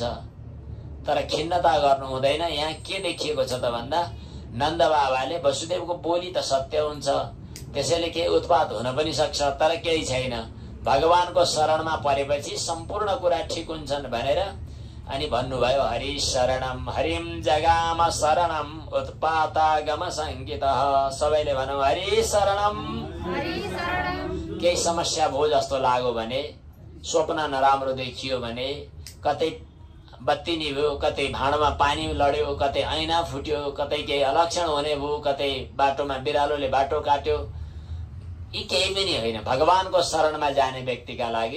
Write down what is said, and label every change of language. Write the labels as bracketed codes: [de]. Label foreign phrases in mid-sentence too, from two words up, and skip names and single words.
[ne] तर खिन्नता गर्नु हुँदैन। यहाँ के देखिएको छ त भन्दा नन्द बाबाले वसुदेवको बोली त सत्य हुन्छ, त्यसैले केही उत्पात हुन पनि सक्छ, तर केही छैन। भगवानको शरणमा परेपछि सम्पूर्ण कुरा ठिक हुन्छन् भनेर अनि भन्नुभयो [sa] हरि शरणम हरिम जगाम शरणम उत्पातागम संकितः। [ne] सबैले भनौँ [sa] हरि शरणम। [ne] केही समस्या भयो जस्तो लाग्यो भने, स्वप्न नराम्रो देखियो भने, कतै बत्ती निभ्यो, कतै भाँडामा पानी लड्यो, कतै ऐना फुट्यो, कतै केही अलक्षण हुने भयो, कतै बाटोमा बिरालोले बाटो काट्यो, यी केही पनि होइन भगवानको शरणमा जाने व्यक्तिका लागि।